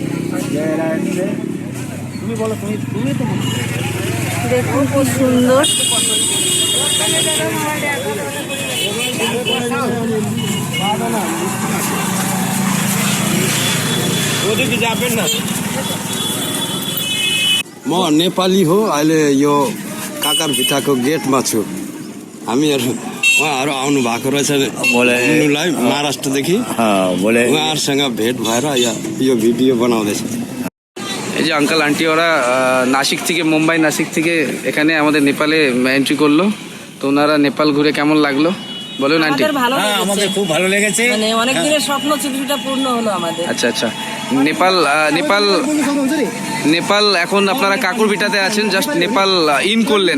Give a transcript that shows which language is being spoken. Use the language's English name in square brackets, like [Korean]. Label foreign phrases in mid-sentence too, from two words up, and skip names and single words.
[Bangla] তুমি বলো, তুমি তো দেখুন খুব সুন্দর। ওদিকে যাবেন না। [Nepali] म नेपाली हो। अहिले यो काकर भिटाको गेटमा छु। हामीहरू उहाँहरू आउनु भएको रहेछ घुम्नुलाई महाराष्ट्रदेखि। उहाँहरूसँग भेट भएर यो भिडियो बनाउँदैछ। [Bangla] এই যে আঙ্কাল আন্টি ওরা নাসিক থেকে নাসিক থেকে এখানে আমাদের নেপালে এন্ট্রি করলো। তো ওনারা নেপাল ঘুরে কেমন লাগলো বলুন আন্টি? আমাদের খুব ভালো লেগেছে। মানে অনেক দিনের স্বপ্ন ছিল, সেটা পূর্ণ হলো আমাদের। আচ্ছা আচ্ছা, নেপাল এখন আপনারা কাকুর ভিটাতে আছেন, জাস্ট নেপাল ইন করলেন।